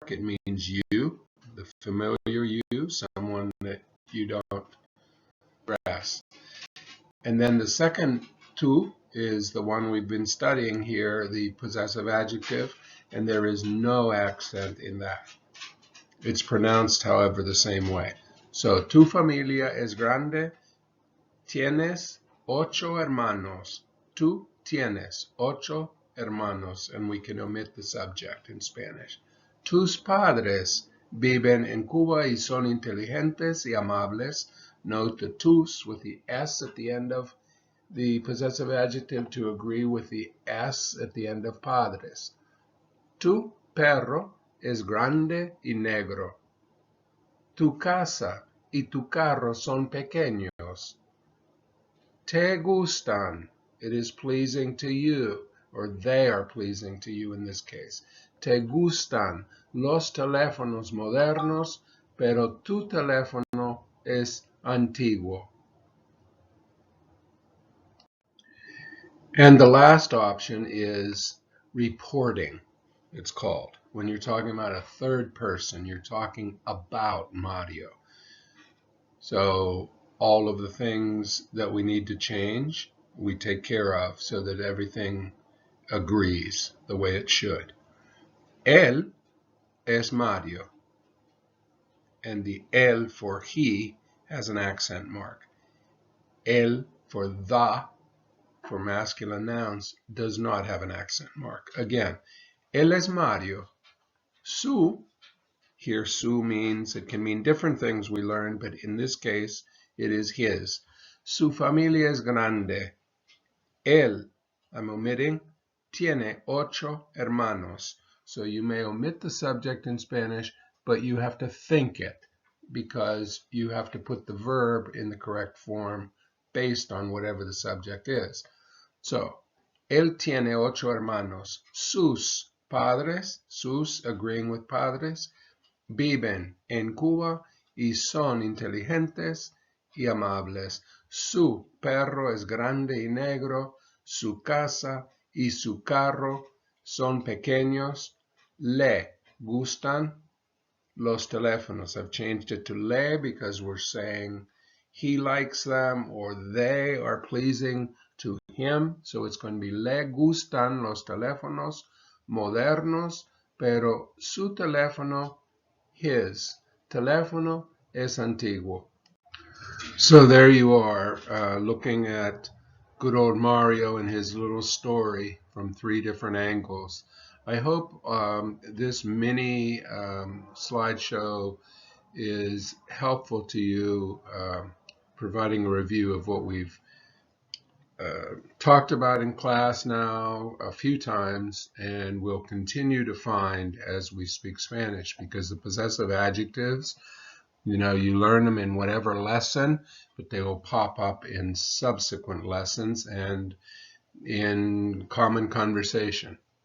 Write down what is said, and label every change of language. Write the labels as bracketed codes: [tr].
[en] It means you, the familiar you, someone that you don't grasp. And then the second tu is the one we've been studying here, the possessive adjective, and there is no accent in that. It's pronounced, however, the same way. [es] So, tu familia es grande, tienes 8 hermanos. Tu tienes 8 hermanos, [en] and we can omit the subject in Spanish. [es] Tus padres viven en Cuba y son inteligentes y amables. [en] Note the tus with the s at the end of the possessive adjective to agree with the s at the end of padres. [es] Tu perro es grande y negro. Tu casa y tu carro son pequeños. Te gustan, [en] it is pleasing to you, or they are pleasing to you in this case. [es] Te gustan los teléfonos modernos, pero tu teléfono es antiguo. [en] And the last option is reporting, it's called. When you're talking about a third person, you're talking about Mario. So all of the things that we need to change, we take care of so that everything agrees the way it should. [es] Él es Mario. [en] And the él for he has an accent mark. Él for the, for masculine nouns, does not have an accent mark. Again, [es] él es Mario. [en] Su, here su means, it can mean different things we learned, but in this case, it is his. [es] Su familia es grande. Él, [en] I'm omitting, [es] tiene 8 hermanos. [en] So you may omit the subject in Spanish, but you have to think it because you have to put the verb in the correct form based on whatever the subject is. [es] So, él tiene 8 hermanos. Sus padres, sus [en] agreeing with [es] padres, viven en Cuba y son inteligentes y amables. Su perro es grande y negro. Su casa y su carro son pequeños. Le gustan los teléfonos. [en] I've changed it to le because we're saying he likes them or they are pleasing to him. So it's going to be [es] le gustan los teléfonos modernos, pero su teléfono, [en] his [es] teléfono es antiguo. [en] So there you are, looking at good old Mario and his little story from 3 different angles. I hope this mini slideshow is helpful to you, providing a review of what we've talked about in class now a few times and will continue to find as we speak Spanish, because the possessive adjectives, you learn them in whatever lesson, but they will pop up in subsequent lessons and in common conversation.